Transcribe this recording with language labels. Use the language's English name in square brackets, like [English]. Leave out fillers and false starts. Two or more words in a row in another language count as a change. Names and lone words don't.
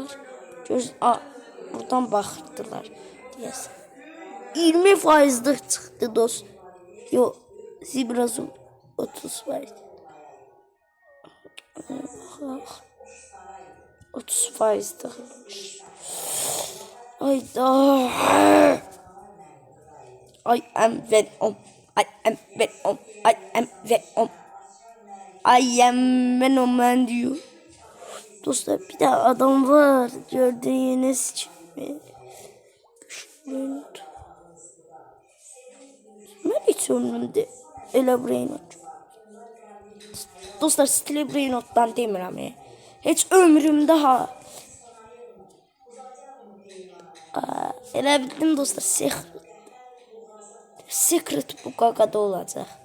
[Azerbaijani] Buradan baxırdılar deyəsən. 20% çıxdı dost. Yox, biraz 30%. Baxaq. 30% çıxmış. Ayda. [English] I am Venom. I am Venom. I am Venom. I am Venom diyor. [Turkish] Dostlar bir de adam var. Gördüğünüz gibi. Ben hiç ömrümde elə Brainot. [Azerbaijani] Dostlar stili Brainot'dan demirəm. [Turkish] Hiç ömrümde [Azerbaijani] ha. Elə bildim dostlar. Secret bu qaqada olacaq.